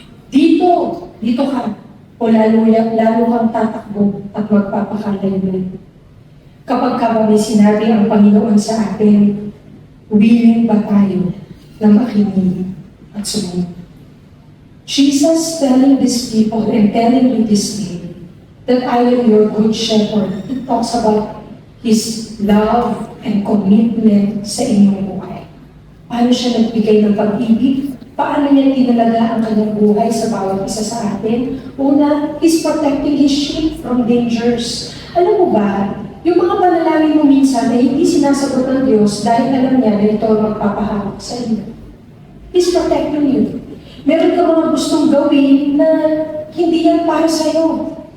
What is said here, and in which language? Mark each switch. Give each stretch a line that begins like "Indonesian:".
Filipino: Dito ka, o lalo kang tatakbo at magpapakalayo. Kapag ka may sinabi ang Panginoon sa atin, willing ba tayo na makinig at sumunod?
English: Jesus telling these people and telling you this day that I am your good shepherd. It talks about His love and commitment
Filipino: sa inyong buhay. Paano siya nagbigay ng pag-ibig? Paano niya tinalaga ang kanyang buhay sa bawat isa sa atin? Una,
English: He's protecting His sheep from dangers.
Filipino: Alam mo ba, yung mga panalangin mo minsan na hindi sinasagot ng Diyos dahil alam niya na ito ang magpapahawak sa inyo.
English: He's protecting you.
Filipino: Meron ka mga gustong gawin na hindi yan para sa'yo.